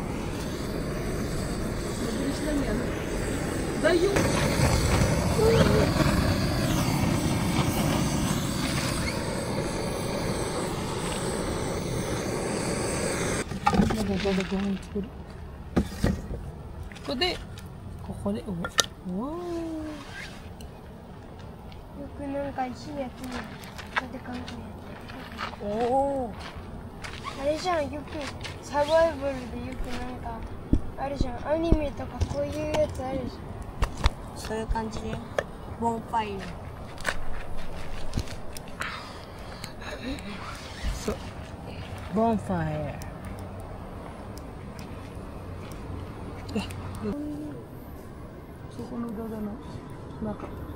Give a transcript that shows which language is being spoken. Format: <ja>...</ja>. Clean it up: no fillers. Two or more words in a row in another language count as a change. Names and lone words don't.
<tl>Mabilis lang yan. Dahil yung... Kundi. Kukuli. Wow.</tl> <ja>よくなんか石や木で関係おお。あれじゃん、よくサバイバルでよくなんかあるじゃん、アニメとかこういうやつあるじゃん。そういう感じでボンファイア。</ja> <en>So, bonfire.</en> <tl>Susunod daw na. Naka.</tl>